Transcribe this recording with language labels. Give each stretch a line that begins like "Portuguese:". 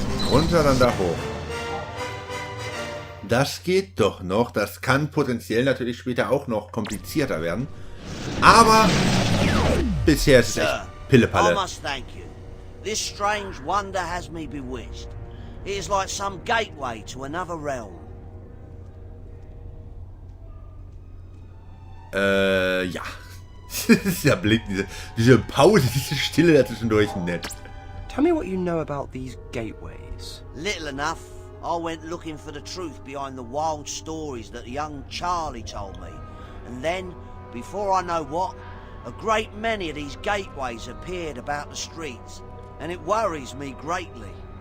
German: Runter, dann da hoch. Das geht doch noch. Das kann potenziell natürlich später auch noch komplizierter werden. Aber bisher ist es echt Pillepalle.
English: I must thank you. This strange wonder has me bewitched. It is like some gateway to another realm.
German: Ja. Dieser Blick, diese Pause, diese Stille dazwischendurch nett.
English: Tell me what you know about these gateways. Little enough. I went looking for the truth behind the wild stories that young Charlie told me. And then, before I know what, a great many of these gateways appeared about the streets. And it worries me greatly.